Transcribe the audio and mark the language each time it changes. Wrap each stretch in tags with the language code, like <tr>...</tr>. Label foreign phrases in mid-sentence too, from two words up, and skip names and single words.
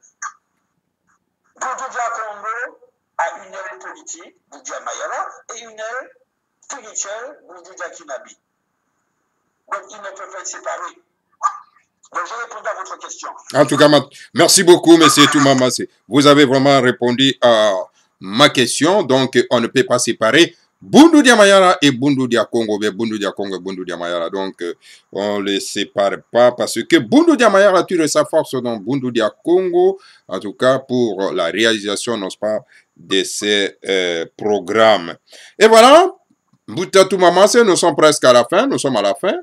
<fr>Boudou Congo a une aile politique, Boudou Mayala, et une aile spirituelle, Boudou Kinabi. Donc, ils ne peuvent pas être séparés. Donc, je réponds à votre question. En tout cas, merci beaucoup, monsieur Toumama. Vous avez vraiment répondu à ma question. Donc, on ne peut pas séparer Bundu dia Mayara et Bundu dia Congo, mais Bundu dia Congo et Bundu dia Mayara. Donc, on ne les sépare pas parce que Bundu dia Mayara tire sa force dans Bundu dia Congo, en tout cas pour la réalisation, n'est-ce pas, de ces programmes. Et voilà, Boutatou Mamasse, nous sommes presque à la fin, nous sommes à la fin.</fr>